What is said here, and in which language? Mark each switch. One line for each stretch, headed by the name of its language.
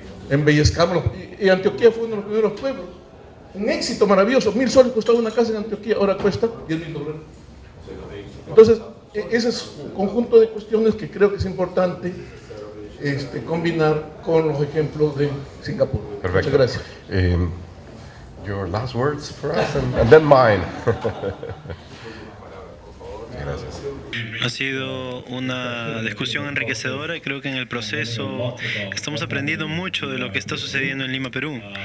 Spanish: Embellezcamos, y Antioquia fue uno de los primeros pueblos. Un éxito maravilloso, 1.000 soles costaba una casa en Antioquia, ahora cuesta $10.000. Entonces, ese es un conjunto de cuestiones que creo que es importante combinar con los ejemplos de Singapur. Perfecto. Muchas gracias.
English: Your last words for us and then mine.
Spanish: Gracias. Ha sido una discusión enriquecedora y creo que en el proceso estamos aprendiendo mucho de lo que está sucediendo en Lima, Perú.